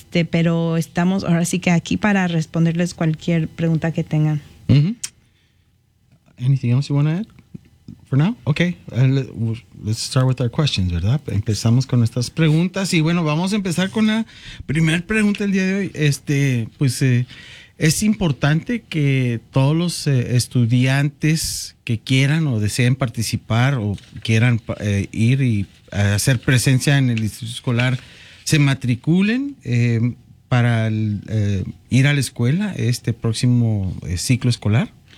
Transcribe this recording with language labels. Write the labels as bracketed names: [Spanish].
[Spanish] Pero estamos ahora sí que aquí para responderles cualquier pregunta que tengan. Mm-hmm. [English] Anything else you want to add for now? Okay, let's start with our questions, ¿verdad? [Spanish] Empezamos con nuestras preguntas y bueno, vamos a empezar con la primera pregunta el día de hoy. Es importante que todos los estudiantes que quieran o deseen participar o quieran ir y hacer presencia en el distrito escolar se matriculen para ir a la escuela este próximo ciclo escolar.